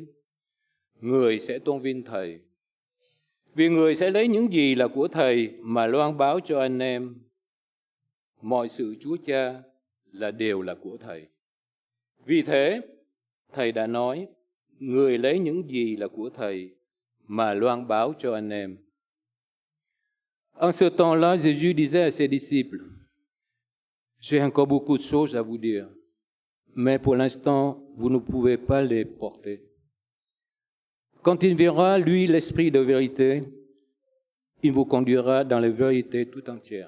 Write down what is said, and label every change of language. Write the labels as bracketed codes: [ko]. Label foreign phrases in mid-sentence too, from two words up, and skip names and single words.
[vi] Người sẽ tôn vinh Thầy, vì người sẽ lấy những gì là của Thầy mà loan báo cho anh em. Mọi sự Chúa Cha đều là của Thầy. Vì thế, Thầy đã nói, người lấy những gì là của Thầy mà loan báo cho anh em. [fr] En ce temps-là, Jésus disait à ses disciples: J'ai encore beaucoup de choses à vous dire, mais pour l'instant, vous ne pouvez pas les porter. Quand il viendra, lui, l'Esprit de vérité, il vous conduira dans la vérité tout entière.